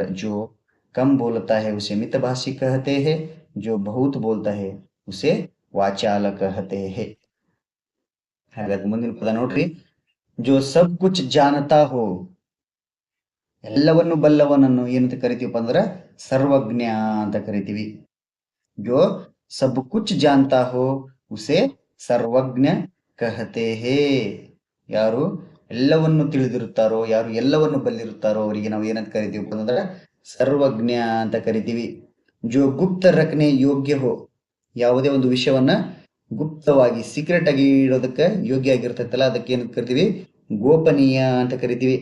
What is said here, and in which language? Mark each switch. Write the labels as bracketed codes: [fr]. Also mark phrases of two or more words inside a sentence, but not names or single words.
[hi] जो कम बोलता है उसे मितभाषी कहते है, जो बहुत बोलता है उसे वाचाल कहते है. [kn] ಹಾಗಾದ್ರೆ ಮುಂದಿನ ಪದ ನೋಡ್ರಿ, [hi] जो सब कुछ जानता हो, [kn] ಎಲ್ಲವನ್ನು ಬಲ್ಲವನನ್ನು ಏನಂತ ಕರಿತೀವಪ್ಪ ಅಂದ್ರೆ ಸರ್ವಜ್ಞ ಅಂತ ಕರಿತೀವಿ. [hi] जो सब कुछ जानता हो उसे सर्वज्ञ कहते है. [kn] ಯಾರು ಎಲ್ಲವನ್ನು ತಿಳಿದಿರುತ್ತಾರೋ, ಯಾರು ಎಲ್ಲವನ್ನು ಬಲ್ಲಿರುತ್ತಾರೋ ಅವರಿಗೆ ನಾವು ಏನಂತ ಕರಿತೀವಿ ಅಂತಂದ್ರೆ ಸರ್ವಜ್ಞ ಅಂತ ಕರಿತೀವಿ. [hi] जो गुप्त रखने योग्य हो, [kn] ಯಾವುದೇ ಒಂದು ವಿಷಯವನ್ನ ಗುಪ್ತವಾಗಿ ಸೀಕ್ರೆಟ್ ಆಗಿ ಇಡೋದಕ್ಕೆ ಯೋಗ್ಯ ಆಗಿರ್ತೈತಲ್ಲ ಅದಕ್ಕೆ ಏನಂತ ಕರಿತೀವಿ ಗೋಪನೀಯ ಅಂತ ಕರಿತೀವಿ.